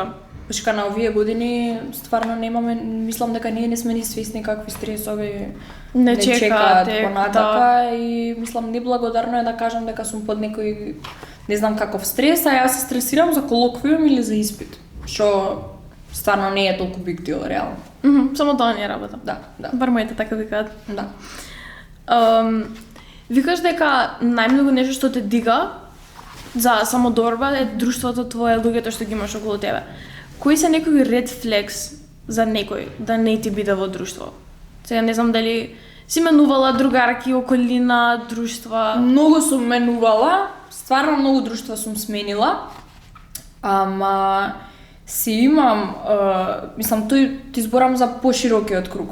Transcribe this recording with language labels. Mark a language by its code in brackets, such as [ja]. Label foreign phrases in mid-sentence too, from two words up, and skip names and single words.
[mk] Пошка на овие години стварно немаме, мислам дека ние не сме ни свесни какви стресови не чекаат понатака и мислам неблагодарно е да кажам дека сум под некој не знам каков стрес, а јас се стресирам за колоквиум или за испит, што стварно не е толку [en] big deal [mk] реално. Само тоа не е работа. Да. Бар моите така викаат. Да. Викаш дека најмногу нешто што те дига за самодорба е друштвото твое, луѓето што ги имаш околу тебе. Кои се некои [en] red flags [mk] за некој да не ти биде во друштво? Сега не знам дали си менувала другарки, околина, друштва. Многу сум менувала, стварно многу друштва сум сменила. Ама си имам, мислам, ти зборам за поширокиот круг.